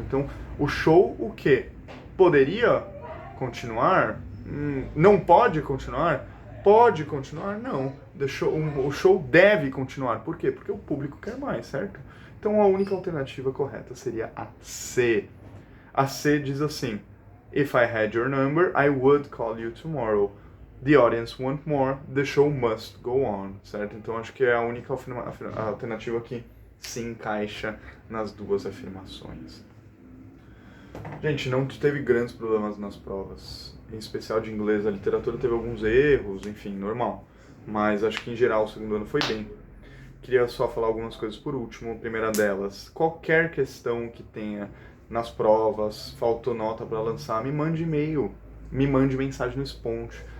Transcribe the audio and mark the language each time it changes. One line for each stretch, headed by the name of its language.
Portuguese: Então, o show, o quê? Poderia continuar? Não pode continuar? Pode continuar? Não. O show deve continuar. Por quê? Porque o público quer mais, certo? Então, a única alternativa correta seria a C. A C diz assim:
English: If I had your number, I would call you tomorrow. The audience want more, the show must go on, certo?
Portuguese: Então acho que é a única alternativa que se encaixa nas duas afirmações. Gente, não teve grandes problemas nas provas, em especial de inglês. A literatura teve alguns erros, enfim, normal. Mas acho que em geral o segundo ano foi bem. Queria só falar algumas coisas por último. A primeira delas, qualquer questão que tenha nas provas, faltou nota para lançar, me mande e-mail, me mande mensagem no Sponge.